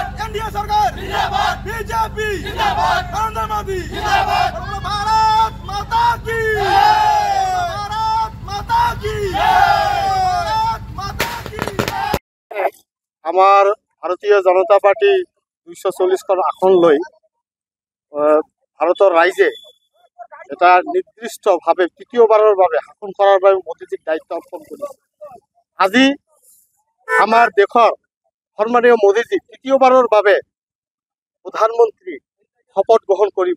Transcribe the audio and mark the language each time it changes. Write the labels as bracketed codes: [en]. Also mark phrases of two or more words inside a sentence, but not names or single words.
[hi] एनडीए सरकार जिंदाबाद, बीजेपी जिंदाबाद, नरेंद्र मोदी जिंदाबाद, भारत माता की भारत माता की भारत माता की। [as] আমার ভারতীয় জনতা পার্টি 240খন আসন লৈ ভাৰতৰ ৰাইজে এটা নিৰ্দিষ্টভাৱে তৃতীয়বাৰৰ বাবে শাসন কৰাৰ বাবে মোদীজীক দায়িত্ব অৰ্পণ কৰিছে। আজি আমাৰ দেশৰ সন্মানীয় মোদীজী তৃতীয়বাৰৰ বাবে প্ৰধানমন্ত্ৰী শপত গ্ৰহণ কৰিব।